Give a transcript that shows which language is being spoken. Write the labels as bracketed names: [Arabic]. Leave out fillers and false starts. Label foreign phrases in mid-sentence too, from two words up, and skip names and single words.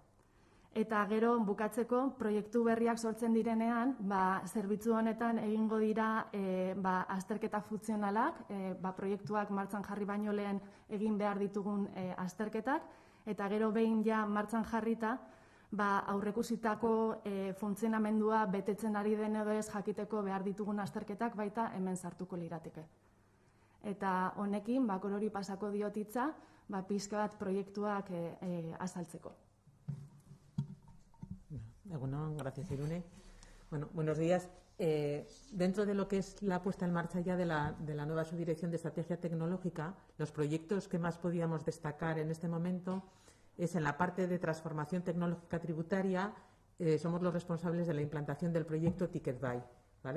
[Basque] Eta gero bukatzeko proiektu berriak sortzen direnean, zerbitzu honetan egingo dira azterketa funtzionalak, proiektuak martxan jarri baino lehen egin behar ditugun azterketak, eta gero behin ja martxan jarrita, aurreikusitako funtzionamendua betetzen ari den edo ez jakiteko behar ditugun azterketak baita hemen sartuko lirateke. Eta honekin, korori pasako diotitza, pixka bat proiektuak azaltzeko. [Spanish] Bueno, gracias, Irune. Bueno, buenos días. Dentro de lo que es la puesta en marcha ya de la nueva subdirección de estrategia tecnológica, los proyectos que más podíamos destacar en este momento es en la parte de transformación tecnológica tributaria. Somos los responsables de la implantación del proyecto Ticketbuy, ¿vale?